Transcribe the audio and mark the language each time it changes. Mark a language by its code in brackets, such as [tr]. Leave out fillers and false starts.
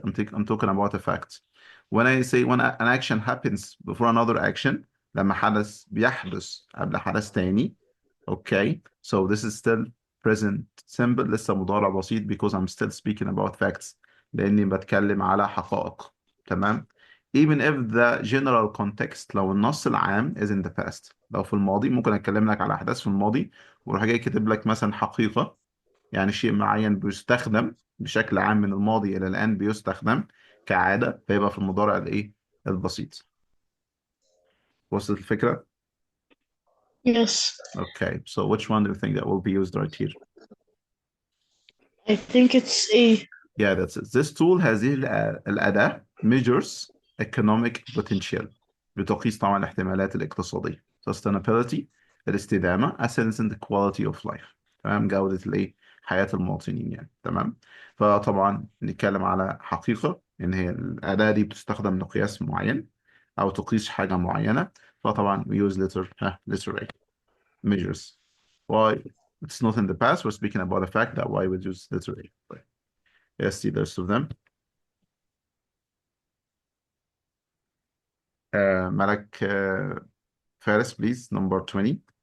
[en] I'm talking about a fact. When I say when an action happens before another action [ar] لما حدث بيحدث قبل حدث تاني. [en] Okay, so this is still present simple [ar] لسه مضارع بسيط [en] because I'm still speaking about facts [ar] لأني بتكلم على حقائق. تمام. [en] Even if the general context [ar] لو النص العام [en] is in the past. [ar] لو في الماضي ممكن أتكلم لك على أحداث في الماضي وأروح جاي كاتب لك مثلا حقيقة يعني شيء معين بيستخدم بشكل عام من الماضي إلى الآن بيستخدم كعادة فيبقى في المضارع الإيه البسيط. وصلت الفكرة؟ [en] Yes. Okay, so which one do you think that will be used right here? I think it's A. Yeah, that's it. This tool [ar] هذه الأداة [en] measures economic potential [ar] بتقيس طبعا الاحتمالات الاقتصادية [en] sustainability [ar] الاستدامة [en] essence and quality of life [ar] تمام جودة الإيه حياة المواطنين يعني تمام. فطبعا نتكلم على حقيقة إن هي الأداة دي بتستخدم لقياس معين أو تقيس حاجة معينة. فطبعا [en] we use letter A measures. Why it's not in the past, we're speaking about the fact that why we use letter A. Right. Yes, see the rest of them. Malak Faris, please, number 20.